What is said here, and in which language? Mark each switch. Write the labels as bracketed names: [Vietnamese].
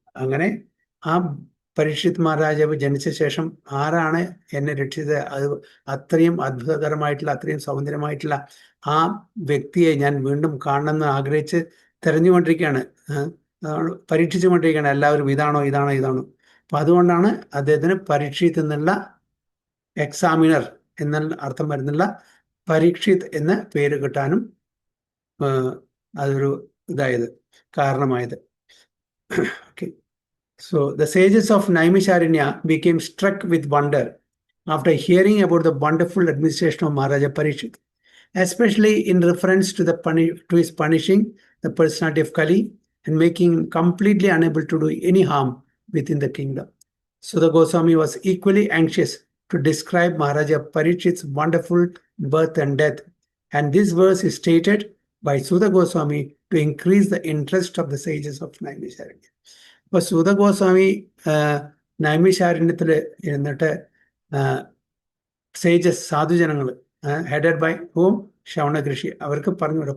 [Malayalam] അങ്ങനെ ആ പരീക്ഷിത് മഹാരാജാവ് ജനിച്ച ശേഷം ആരാണ് എന്നെ രക്ഷിച്ചത്, അത് അത്രയും അത്ഭുതകരമായിട്ടുള്ള അത്രയും സൗന്ദര്യമായിട്ടുള്ള ആ വ്യക്തിയെ ഞാൻ വീണ്ടും കാണണമെന്ന് ആഗ്രഹിച്ച് തെരഞ്ഞുകൊണ്ടിരിക്കുകയാണ്, പരീക്ഷിച്ചുകൊണ്ടിരിക്കുകയാണ് എല്ലാവരും, ഇതാണോ ഇതാണോ ഇതാണോ. അപ്പൊ അതുകൊണ്ടാണ് അദ്ദേഹത്തിന് പരീക്ഷിത്ത് എന്നുള്ള എക്സാമിനർ എന്നുള്ള അർത്ഥം വരുന്നുള്ള പരീക്ഷിത് എന്ന പേര് കിട്ടാനും അതൊരു ഇതായത് കാരണമായത്. [English] Okay, so the sages of Naimisharanya became struck with wonder after hearing about the wonderful administration of Maharaja Parikshit, especially in reference to his punishing the personality of Kali and making him completely unable to do any harm within the kingdom. Sudha Goswami was equally anxious to describe Maharaja Parikshit's wonderful birth and death, and this verse is stated by Sudha Goswami to increase the interest of the sages of Naimisharanya. [Malayalam] ഇപ്പൊ സൂത ഗോസ്വാമി നൈമിഷാരണ്യത്തിൽ ഇരുന്നിട്ട് sages സാധുജനങ്ങൾ [English] headed by whom [Malayalam] ശൗണകൃഷി അവർക്ക് പറഞ്ഞു കൊടുക്കും.